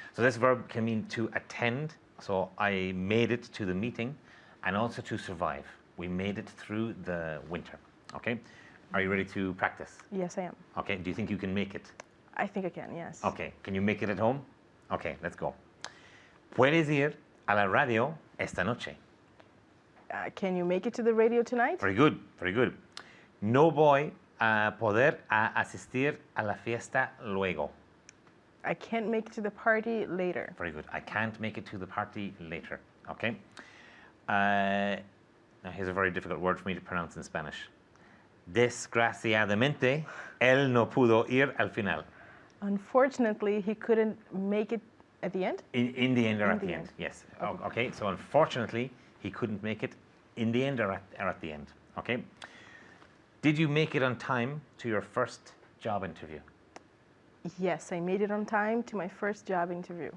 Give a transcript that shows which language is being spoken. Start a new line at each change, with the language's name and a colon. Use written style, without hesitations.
English: So this verb can mean to attend. So I made it to the meeting, and also to survive. We made it through the winter, okay? Are you ready to practice? Yes, I am. Okay, do you think you can make it? I think I can, yes. Okay, can you make it at home? Okay, let's go.
Spanish: ¿Puedes ir a la radio esta noche?
English: Can you make it to the radio tonight? Very good, very good.
Spanish: No voy a poder asistir a la fiesta luego.
English: I can't make it to the party later. Very good. I can't make it to the party later. Okay. Now here's a very difficult word for me to pronounce in Spanish.
Spanish: Desgraciadamente, él no pudo ir al final.
English: Unfortunately, he couldn't make it At the end? In the end or In at the the end? end. Yes. Okay. Okay. So unfortunately, he couldn't make it in the end or at the end. Okay. Did you make it on time to your first job interview? Yes, I made it on time to my first job interview.